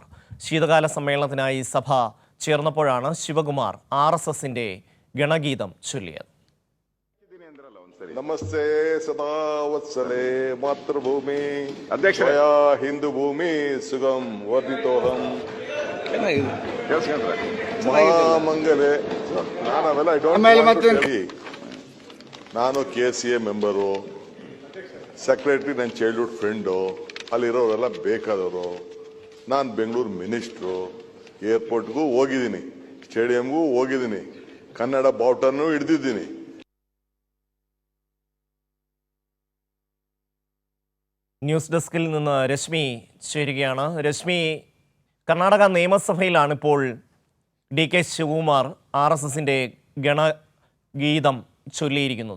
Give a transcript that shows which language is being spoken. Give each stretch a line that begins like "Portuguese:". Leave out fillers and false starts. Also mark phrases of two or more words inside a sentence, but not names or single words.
Malayalam: ശീതകാല സമ്മേളനത്തിനായി സഭ ചേർന്നപ്പോഴാണ് ശിവകുമാർ RSSന്റെ ഗണഗീതം ചൊല്ലിയത്.
Sanskrit: നമസ്തേ സദാവത്സലേ മാതൃഭൂമി അധ്യക്ഷയാ ഹിന്ദുഭൂമി സുഖം വർദ്ധിതോഹം മഹാമംഗലೇ.
Kannada: ನಾನು KCA ಮೆಂಬರು, ಸೆಕ್ರೆಟರಿ, ನನ್ನ
English: childhood friend,
Kannada: ಅಲ್ಲಿರೋರೆಲ್ಲ ಬೇಕಾದವರು. ನಾನು ಬೆಂಗಳೂರು ಮಿನಿಸ್ಟ್ರು, ಏರ್ಪೋರ್ಟ್ಗೂ ಹೋಗಿದ್ದೀನಿ, ಸ್ಟೇಡಿಯಂಗೂ ಹೋಗಿದ್ದೀನಿ, ಕನ್ನಡ ಬಾವುಟನೂ ಹಿಡಿದಿದ್ದೀನಿ.
Malayalam: ന്യൂസ് ഡെസ്കിൽ നിന്ന് രശ്മി ചേരുകയാണ്. രശ്മി, കർണാടക നിയമസഭയിലാണ് ഇപ്പോൾ DK ശിവകുമാർ RSSന്റെ ഗണഗീതം ചൊല്ലിയിരിക്കുന്നത്.